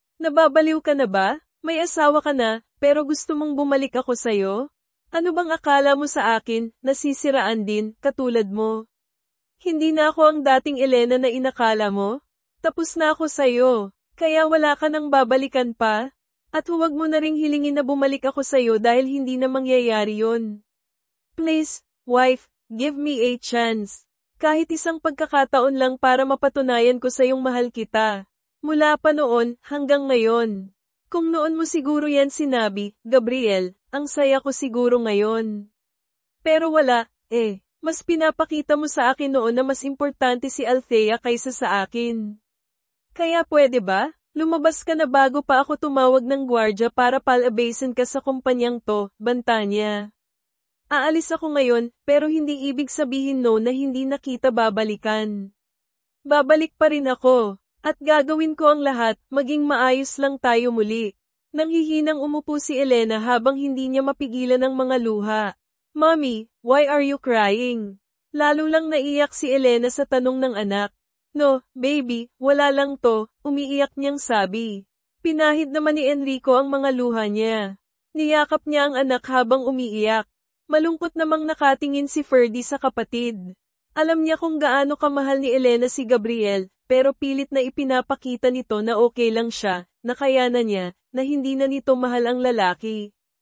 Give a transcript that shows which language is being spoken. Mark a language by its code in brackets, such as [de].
[tl] Nababaliw ka na ba? May asawa ka na, pero gusto mong bumalik ako sa'yo? Ano bang akala mo sa akin, nasisiraan din, katulad mo? Hindi na ako ang dating Elena na inakala mo? Tapos na ako sa'yo, kaya wala ka nang babalikan pa? At huwag mo na ring hilingin na bumalik ako sa'yo dahil hindi na mangyayari yon. [en] Please, wife, give me a chance. [tl] Kahit isang pagkakataon lang para mapatunayan ko sa iyong mahal kita. Mula pa noon, hanggang ngayon. Kung noon mo siguro yan sinabi, Gabriel, ang saya ko siguro ngayon. Pero wala, mas pinapakita mo sa akin noon na mas importante si Althea kaysa sa akin. Kaya pwede ba? Lumabas ka na bago pa ako tumawag ng gwardya para palabasin ka sa kumpanyang to, banta niya. Aalis ako ngayon, pero hindi ibig sabihin no na hindi na kita babalikan. Babalik pa rin ako, at gagawin ko ang lahat, maging maayos lang tayo muli. Nanghihinang umupo si Elena habang hindi niya mapigilan ang mga luha. [en] Mommy, why are you crying? [tl] Lalo lang naiyak si Elena sa tanong ng anak. [en] No, baby, [tl] wala lang to, umiiyak niyang sabi. Pinahid naman ni Enrico ang mga luha niya. Niyakap niya ang anak habang umiiyak. Malungkot namang nakatingin si Ferdy sa kapatid. Alam niya kung gaano kamahal ni Elena si Gabriel, pero pilit na ipinapakita nito na okay lang siya, nakayanan niya, na hindi na nito mahal ang lalaki.